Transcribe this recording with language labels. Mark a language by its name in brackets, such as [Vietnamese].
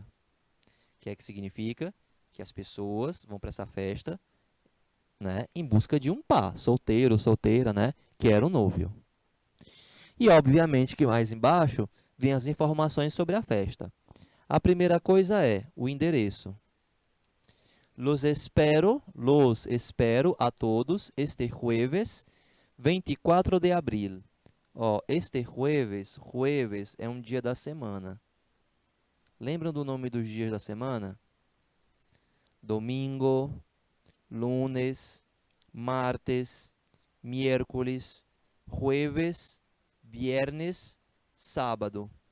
[Portuguese] O que é que significa? Que as pessoas vão para essa festa né, em busca de um par, solteiro, solteira, né, que era o novio. E obviamente que mais embaixo vem as informações sobre a festa. A primeira coisa é o endereço. [Spanish] Los espero a todos este jueves 24 de abril. [Portuguese] Ó, [Spanish] este jueves [Portuguese] é um dia da semana. Lembram do nome dos dias da semana? [Spanish] Domingo, lunes, martes, miércoles, jueves, viernes, sábado.